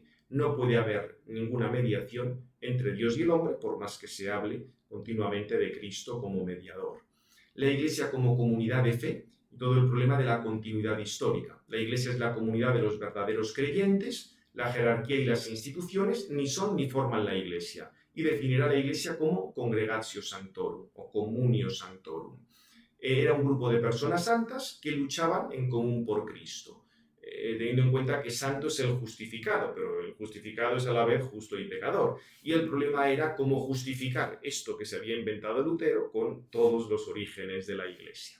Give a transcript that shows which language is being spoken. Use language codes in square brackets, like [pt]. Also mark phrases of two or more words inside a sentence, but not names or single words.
[es] No puede haber ninguna mediación entre Dios y el hombre, por más que se hable continuamente de Cristo como mediador. La Iglesia como comunidad de fe y todo el problema de la continuidad histórica. La Iglesia es la comunidad de los verdaderos creyentes, la jerarquía y las instituciones ni son ni forman la Iglesia, y definirá la Iglesia como [la] congregatio sanctorum [es] o [la] communio sanctorum. [es] Era un grupo de personas santas que luchaban en común por Cristo, teniendo en cuenta que santo es el justificado, pero el justificado es a la vez justo y pecador. Y el problema era cómo justificar esto que se había inventado Lutero con todos los orígenes de la Iglesia.